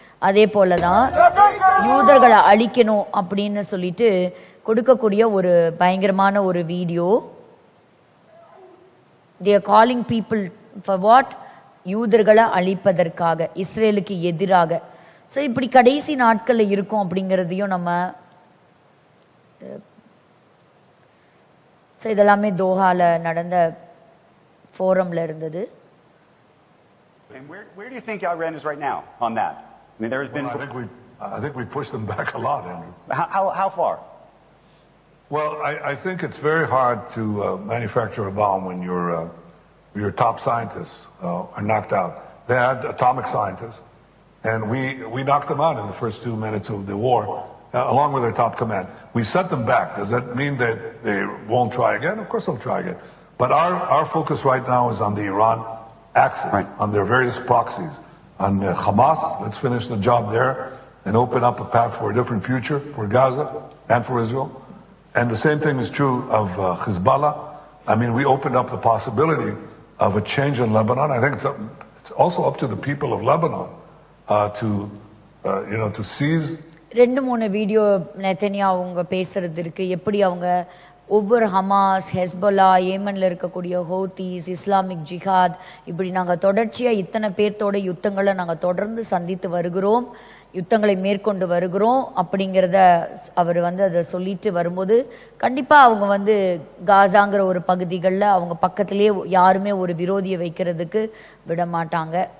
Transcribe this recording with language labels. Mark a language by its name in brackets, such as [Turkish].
[Tamil] அதே போலதான் யூதர்களை அழிக்கணும் அப்படின்னு சொல்லிட்டு கொடுக்கக்கூடிய ஒரு பயங்கரமான ஒரு video. [English] they are calling people for what? [Tamil] யூதர்களை அழிப்பதற்காக, இஸ்ரேலுக்கு எதிராக. ஸோ இப்படி கடைசி நாட்கள்ல இருக்கும் அப்படிங்கிறதையும் நம்ம இதெல்லாமே தோஹால நடந்த ஃபோரம்ல இருந்தது. [English] And where do you think Iran is right now on that? I mean, there has been. Well, I think I think we pushed them back a lot, Andrew. How far? Well, I think it's very hard to manufacture a bomb when your top scientists are knocked out. They had atomic scientists, and we knocked them out in the first 2 minutes of the war, along with their top command. We sent them back. Does that mean that they won't try again? Of course they'll try again. But our focus right now is on the Iran axis, on their various proxies. On Hamas, let's finish the job there and open up a path for a different future for Gaza and for Israel. And the same thing is true of Hezbollah. I mean, we opened up the possibility of a change in Lebanon. I think it's also up to the people of Lebanon to seize. [Tamil] 2-3 video நெத்தனியா அவங்க பேசுறது இருக்கு. எப்படி அவங்க ஒவ்வொரு Hamas, Hezbollah, ஏமன்ல இருக்கக்கூடிய ஹோத்திஸ், Islamic ஜிஹாத், இப்படி நாங்கள் தொடர்ச்சியாக இத்தனை பேர்த்தோட யுத்தங்களை நாங்கள் தொடர்ந்து சந்தித்து வருகிறோம், யுத்தங்களை மேற்கொண்டு வருகிறோம் அப்படிங்கிறத அவர் அதை சொல்லிட்டு வரும்போது கண்டிப்பாக அவங்க காசாங்கிற ஒரு பகுதிகளில் அவங்க பக்கத்திலேயே யாருமே ஒரு விரோதியை வைக்கிறதுக்கு விட மாட்டாங்க.